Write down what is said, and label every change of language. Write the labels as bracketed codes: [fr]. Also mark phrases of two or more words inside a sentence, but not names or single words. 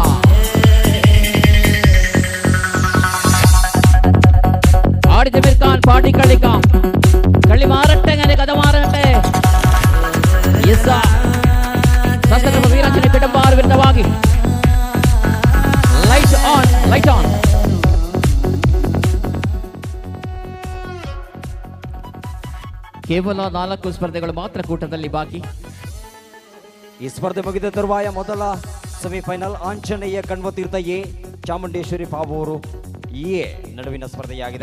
[ml] ആടി തമിർക്കാൻ പാടി കളിക്കാം. കളി മാറട്ടെ, അങ്ങനെ കഥ മാറട്ടെ. ശാസ്ത്രകൃപ വീരാഞ്ജനേയ കടമ്പാർ വ്യക്തമാക്കി. [en] light on, light on. [kn] ಕೇವಲ 4 ಸ್ಪರ್ಧೆಗಳು ಮಾತ್ರ ಕೂಟದಲ್ಲಿ ಬಾಕಿ. ಈ ಸ್ಪರ್ಧೆ ಮುಗಿದ ತರುವಾಯ ಮೊದಲ ಸೆಮಿಫೈನಲ್ ಆಂಜನೇಯ ಕಣ್ವತೀರ್ಥ ಎ, ಚಾಮುಂಡೇಶ್ವರಿ ಪಾವೂರು ಎ ನಡುವಿನ ಸ್ಪರ್ಧೆಯಾಗಿದೆ.